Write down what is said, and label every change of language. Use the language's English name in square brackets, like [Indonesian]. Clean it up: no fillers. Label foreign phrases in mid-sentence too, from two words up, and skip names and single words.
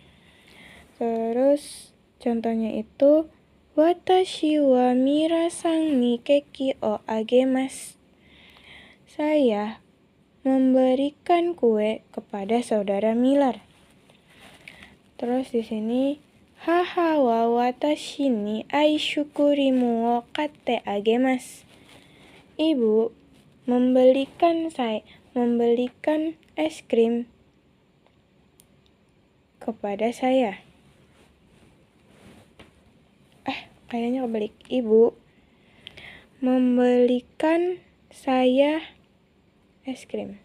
[Indonesian] Terus contohnya itu [Japanese] 私はミラーさんにケーキをあげます. [Indonesian] Saya memberikan kue kepada saudara Miller. Terus di sini [Japanese] 母は私にアイスクリームを買ってあげます. [Indonesian] Ibu membelikan es krim kepada saya. Kayaknya kebalik. Ibu membelikan saya es krim.